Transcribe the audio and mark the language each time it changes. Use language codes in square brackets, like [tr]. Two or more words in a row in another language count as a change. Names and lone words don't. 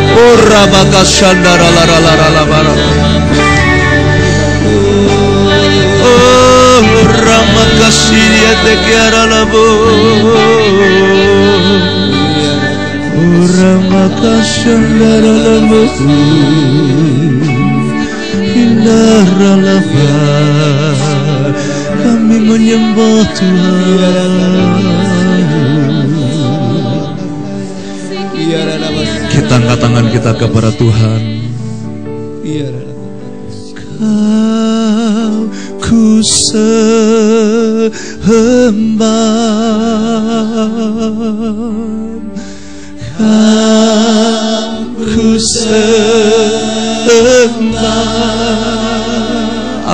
[id] Rabakashandara la la la la bara. Ramakasiria te kiara labo. Ramakashandara labo. Indara laba. Kami menyembah Tuhan. Kita angkat tangan kita kepada Tuhan. Kau ku sembah, kau ku sembah.